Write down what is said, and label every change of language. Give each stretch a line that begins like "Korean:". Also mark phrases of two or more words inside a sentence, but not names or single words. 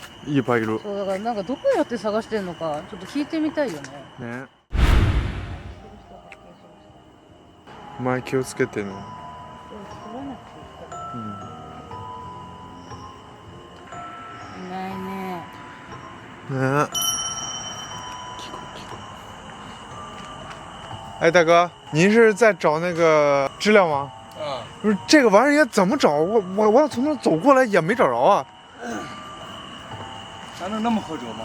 Japanese: いっぱいいる。そうだから、なんかどこやって探してんのか、ちょっと聞いてみたいよね。ね。前気をつけてね。いないね。
Chinese: 呢？哎，大哥，您是在找那个知了吗？啊。不是这个玩意儿怎么找？我要从那走过来也没找着啊。咱能那么好找吗？